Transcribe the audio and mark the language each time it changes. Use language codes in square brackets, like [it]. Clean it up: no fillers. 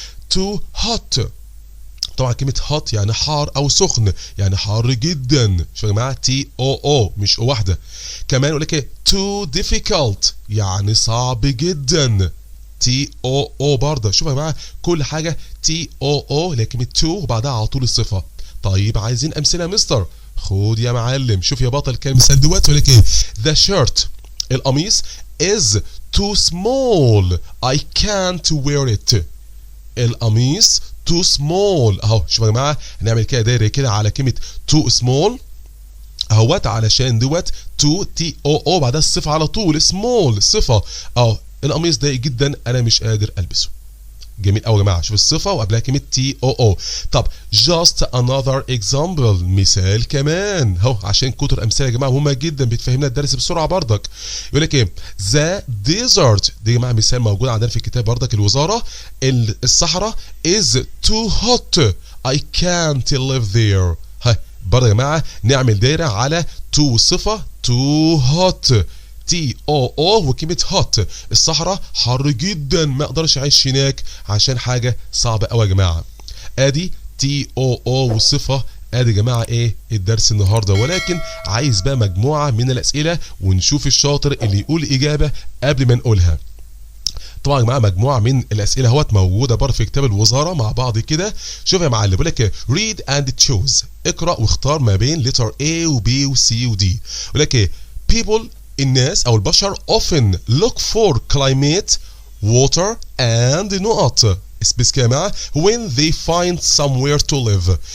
[ar] تو هوت، طبعا كلمة هوت يعني حار أو سخن، يعني حار جدا، شوفوا يا جماعة تي أو أو مش أو واحدة. كمان يقول لك إيه؟ [en] too difficult [ar] يعني صعب جدا، تي أو أو برضه. شوفوا يا جماعة كل حاجة تي أو أو لكن تو وبعدها على طول الصفة. طيب عايزين أمثلة يا مستر؟ خد يا معلم، شوف يا بطل كام مثال دلوقتي. يقول لك إيه؟ [en] the shirt [ar] القميص [en] is too small I can't wear it. [ar] القميص [en] too small [ar] اهو. شوفوا يا جماعه هنعمل كده دايره كده على كلمه too small اهوت، علشان دوت تو تي او او بعدها الصفه على طول small صفه اهو. القميص ضيق جدا انا مش قادر البسه. جميل قوي يا جماعه، شوف الصفه وقبلها كلمه تي او او. طب [en] just another example [ar] مثال كمان اهو، عشان كتر امثله يا جماعه مهمه جدا بتفهمنا الدرس بسرعه بردك. يقول لك ايه؟ [en] the desert [ar] دي يا جماعه مثال موجود عندنا في الكتاب بردك الوزاره. الصحراء [en] is too hot I can't live there. [ar] ها برضه يا جماعه نعمل دايره على تو صفه [en] too hot [ar] تي او او وكلمه هوت. الصحراء حر جدا ما اقدرش اعيش هناك عشان حاجه صعبه قوي يا جماعه. ادي تي او او والصفه. ادي يا جماعه ايه الدرس النهارده، ولكن عايز بقى مجموعه من الاسئله ونشوف الشاطر اللي يقول اجابه قبل ما نقولها. طبعا يا جماعه مجموعه من الاسئله اهوت موجوده بره في كتاب الوزاره مع بعض كده. شوف يا معلم بيقول لك [en] read and choose [ar] اقرا واختار ما بين letter A و B و C و D. بيقول لك ايه؟ [en] people [ar] الناس او البشر [en] often look for climate water and [ar] نقط سبيس كده يا جماعه [en] when they find somewhere to live.